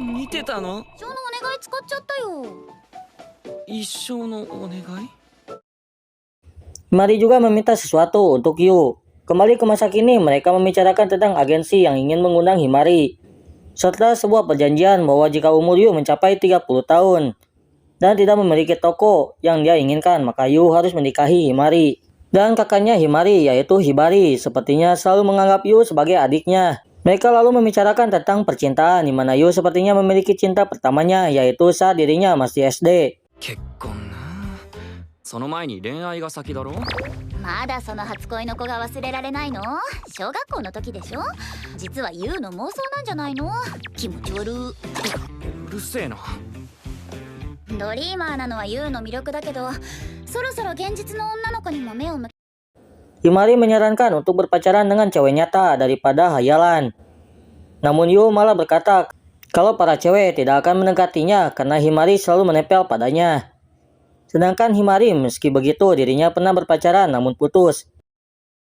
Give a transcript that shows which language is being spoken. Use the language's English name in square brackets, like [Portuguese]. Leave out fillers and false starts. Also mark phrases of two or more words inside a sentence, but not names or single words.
[Japanese] 見てたの？一生のお願い使っちゃったよ。一生のお願い？ [Indonesian] Himari juga meminta sesuatu untuk Yu. Kembali ke masa kini, mereka membicarakan tentang agensi yang ingin mengundang Himari. Serta sebuah perjanjian bahwa jika umur Yu mencapai 30 tahun dan tidak memiliki toko yang dia inginkan, maka Yu harus menikahi Himari. Dan kakaknya Himari yaitu Hibari sepertinya selalu menganggap Yu sebagai adiknya. Mereka lalu membicarakan tentang percintaan di mana Yu sepertinya memiliki cinta pertamanya yaitu saat dirinya masih SD. [Japanese] 結婚な。その前に恋愛が先だろ？まだその初恋の子が忘れられないの？小学校の時でしょ。実はユウの妄想なんじゃないの？気持ち悪う。うるせえな。ドリーマーなのはユウの魅力だけど、そろそろ現実の女の子にも目を向け。 [Indonesian] Himari menyarankan untuk berpacaran dengan cewek nyata daripada hayalan. Namun Yu malah berkata kalau para cewek tidak akan mendekatinya karena Himari selalu menempel padanya. Sedangkan Himari meski begitu dirinya pernah berpacaran namun putus.